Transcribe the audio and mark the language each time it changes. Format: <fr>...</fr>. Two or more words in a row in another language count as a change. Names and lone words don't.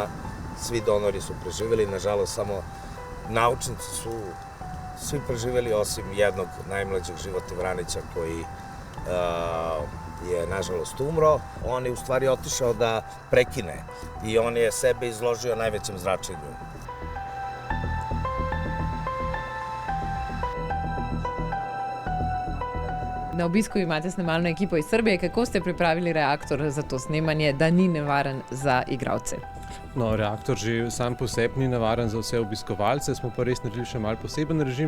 <sr>Svi donori su preživjeli, nažalost samo naučnici su svi preživjeli osim jednog najmlađeg Živote Vranića koji je nažalost umro. On je u stvari otišao da prekine i on je sebe izložio najvećem zračenju.</sr> <sl>Na obisku imate snemalno ekipo iz Srbije. Kako ste pripravili reaktor za to snemanje, da ni nevaren za igralce? No, reaktor že sam po sebi ni nevaren za vse obiskovalce, smo pa res naredili še malo poseben režim.</sl>